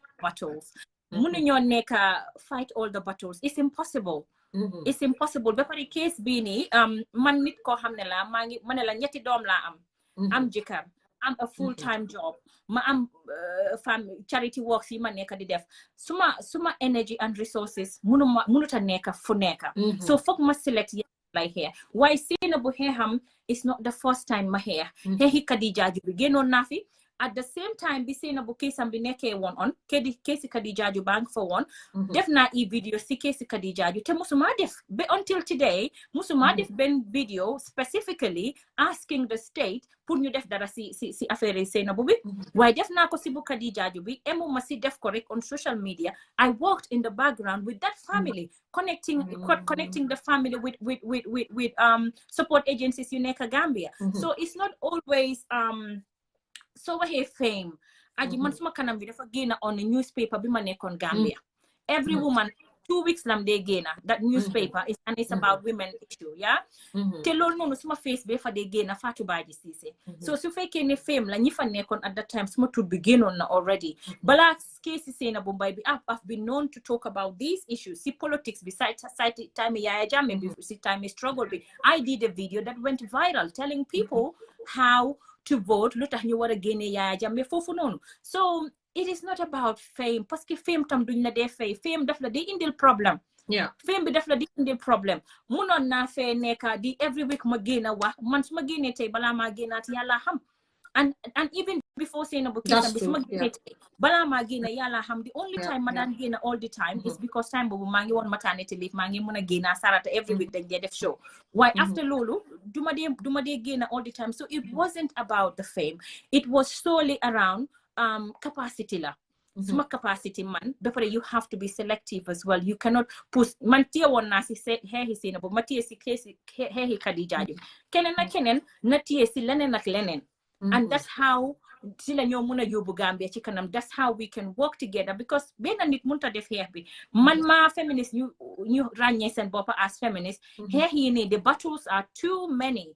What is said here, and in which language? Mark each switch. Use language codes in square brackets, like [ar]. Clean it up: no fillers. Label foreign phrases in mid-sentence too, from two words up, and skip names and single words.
[wo] battles mënuñoo nekk [en] fight all the battles it's impossible it's impossible [wo] ba pare case bii nii man nit koo xam ne la maa ngi ma ne la ñetti doom laa am jëkkër am [en] a full-time job [wo] ma am charity works yi ma nekk di def suma [en] energy and resources [wo] munuta nekk fu nekk so foog ma select [en] like here [wo] waaye Seynabou xeexam [en] is not the first time [wo] ma xeex xeexi Kadijaju bi génnoon naa fi [en] at the same time [wo] bi Seynabou keesam bi nekkee woon on keesi Kadijaju baa ngi fa woon def naa video si keesi Kadijaju te musuma def ba [en] until today [wo] musuma def benn video [en] specifically asking the state [wo] pour ñu def dara si affaire Seynabou bi waaye def naa ko si bu Kadijaju bi emu ma si def ko rek [en] on social media I worked in the background with that family connecting the family with support agencies [wo] yu nekk Gambia [en] so it's not always [wo] so waxee fame aji man suma kanam bi dafa génna [en] on the newspaper [wo] bi ma nekkoon Gambia [en] every woman 2 weeks [wo] lam dee génna [en] that newspaper is and it's about women issue yeah [wo] te loolu noonu suma face bi fa dee génna Fatou Badjie Cissé so su fekkee ne fame la ñi fa nekkoon [en] at that time [wo] suma tur bi génnoon na already balaa keesi Seynabou Mbye bi [en] I've been known to talk about these [wo] issues si politics bi side time Yaya Jammeh bi si time struggle bi [en] I did a video that went viral telling people how to vote [wo] lu tax ñu war a génne Yaya Jammeh foofu noonu [en] so it is not about fame [wo] parce que fame tam duñ la dee fay fame daf la di indil problème fame bi daf la di indil problème munoon naa fee nekka di every week ma génna wax man su ma génnee tey balaa maa génnaat yàlla xam [en] and even before [wo] Seynabou keesam bi su ma génnee tey balaa maa génna yàlla xam the [en] only time [wo] ma daan génna [en] all the time [wo] is because time boobu maa ngi woon [en] maternity leave [wo] maa ngi mën a génna Sarata [en] every week [wo] dañ dee def show waaye after loolu duma dee génna [en] all the time so it wasn't about the fame it was solely around capacity [wo] la suma capacity man ba pare you [en] have to be selective as well you cannot push [wo] man téye woon naa si xeexi Seynabou ma téye si xeexi Kadijaju keneen ak keneen na téye si leneen ak leneen [en] and that's how [wo] si la ñoo mën a yóbbu Gambia ci kanam [en] that's how we can work together because [wo] benn nit mënta def xeex bi man maa feminist ñu ràññee seen bopp [en] as feminist [wo] xeex yi nii [en] the battles are too many